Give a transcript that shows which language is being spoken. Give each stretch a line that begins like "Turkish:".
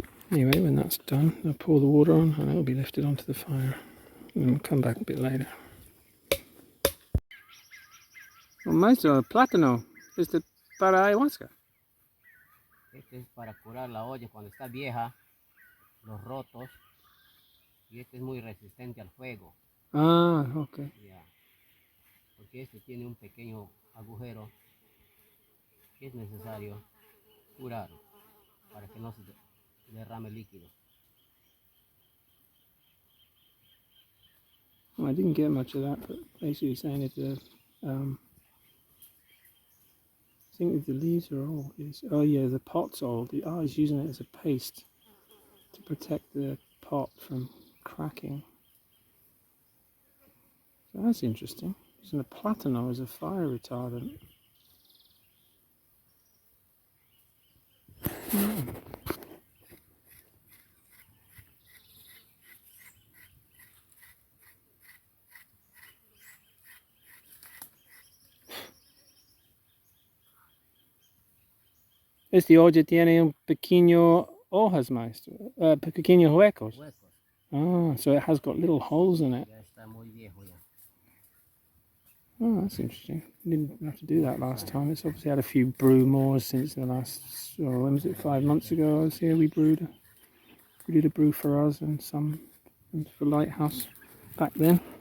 English: Anyway, when that's done, I'll pour the water on and it will be lifted onto the fire. And we'll come back a bit later.
Spanish: Oh, Maestro, el plátano, para ayahuasca. Este es para curar la olla cuando está vieja, los rotos. Y este es muy resistente al fuego. Ah, ok. Ya. Porque este tiene un pequeño agujero que es necesario curar para que no se derrame líquido.
English: Well, I didn't get much of that, but basically saying it's a, I think the leaves are old. Oh yeah, the pot's old. He's using it as a paste to protect the pot from cracking. So that's interesting. Using a platano as a fire retardant.
Spanish: Este olla tiene un pequeño hojas, Maestro. Pequeños huecos.
English: Ah, so it has got little holes in it.
Spanish: Ya está muy viejo ya.
English: Oh, that's interesting. Didn't have to do that last time. It's obviously had a few brew more since the last, when was it, 5 months ago I was here. We did a brew for us and some for Lighthouse back then.